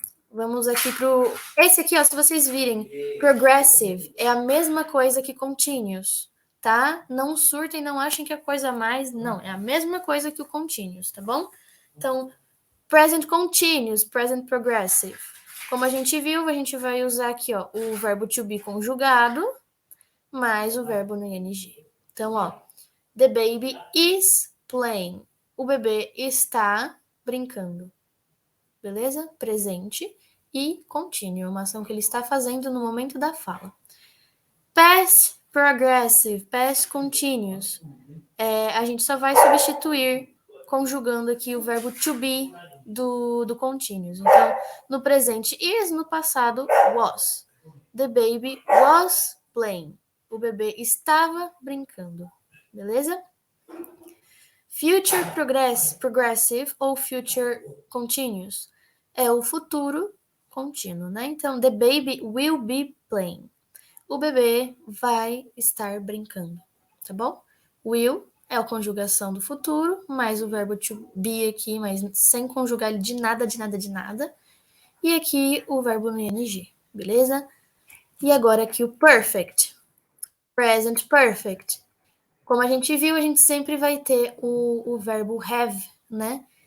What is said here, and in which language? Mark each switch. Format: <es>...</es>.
<pt>Vamos aqui pro... Esse aqui, ó, se vocês virem, progressive, é a mesma coisa que continuous, tá? Não surtem, não achem que é coisa a mais. Não, é a mesma coisa que o continuous, tá bom? Então, present continuous, present progressive. Como a gente viu, a gente vai usar aqui, ó, o verbo to be conjugado, mais o verbo no ing.</pt> <en>Então, ó, the baby is playing.</en> <pt>O bebê está brincando. Beleza? Presente e contínuo, uma ação que ele está fazendo no momento da fala. Past progressive, past continuous. A gente só vai substituir conjugando aqui o verbo to be do continuous. Então, no presente is, no passado was.</pt> <en>The baby was playing.</en> <pt>O bebê estava brincando. Beleza? Future progressive ou future continuous é o futuro contínuo, né?</pt> <en>Então, the baby will be playing.</en> <pt>O bebê vai estar brincando, tá bom? Will é a conjugação do futuro, mais o verbo to be aqui, mas sem conjugar ele de nada, de nada, de nada. E aqui o verbo no ing, beleza? E agora aqui o perfect. Present perfect. Como a gente viu, a gente sempre vai ter o verbo have, né?</pt>